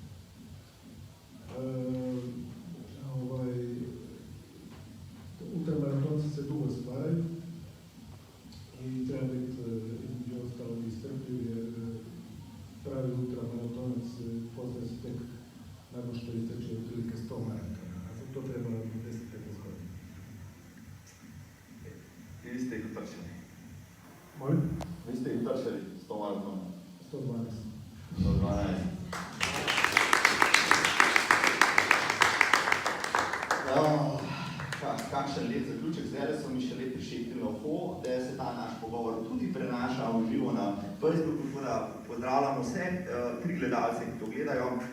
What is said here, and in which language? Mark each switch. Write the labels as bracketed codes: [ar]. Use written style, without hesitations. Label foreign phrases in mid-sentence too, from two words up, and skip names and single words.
[hr] Ultramaratonci se dugo stvaraju i treba biti između ostalo i strpljiv, jer pravi ultramaratonac poznaje se tek nakon što isteče otprilike 100 maratona, a za to treba 10-15 godina. I vi ste ih utrčali? Molim? Vi ste ih utrčali 100 maratona? 112. 112. [sl] Kakšen lep zaključek, zdaj so mi še lep prišepili na uho, da se ta naš pogovor tudi prenaša v živo na Facebooku, tako da pozdravljamo vse 3 gledalce, ki to gledajo.